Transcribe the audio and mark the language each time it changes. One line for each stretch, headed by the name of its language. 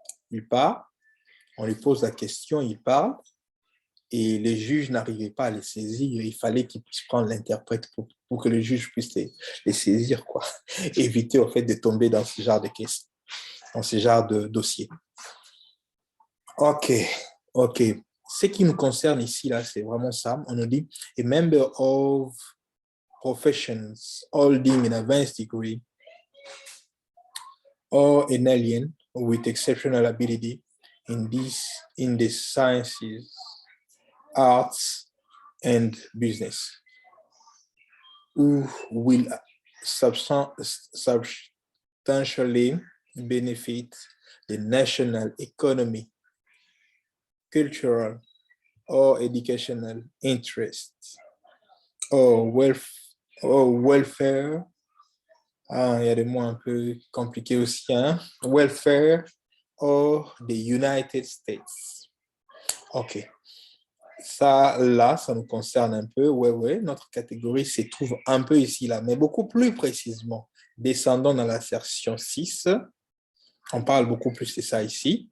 French: Il part, on lui pose la question, il parle, et les juges n'arrivaient pas à les saisir. Il fallait qu'ils puissent prendre l'interprète pour que le juge puisse les saisir, quoi. Éviter, en fait, de tomber dans ce genre de caisse, dans ce genre de dossier. OK, OK. Ce qui nous concerne ici, là, c'est vraiment ça. On nous dit,
English: a member of professions holding an advanced degree or an alien with exceptional ability in the sciences, arts, and business, who will substantially benefit the national economy, cultural, or educational interests, or welfare.
French: Ah, il y a des mots un peu compliqués aussi, hein?
English: Welfare or the United States. OK.
French: Ça, là, ça nous concerne un peu. Ouais, notre catégorie se trouve un peu ici, là, mais beaucoup plus précisément. Descendons dans l'assertion 6. On parle beaucoup plus de ça ici.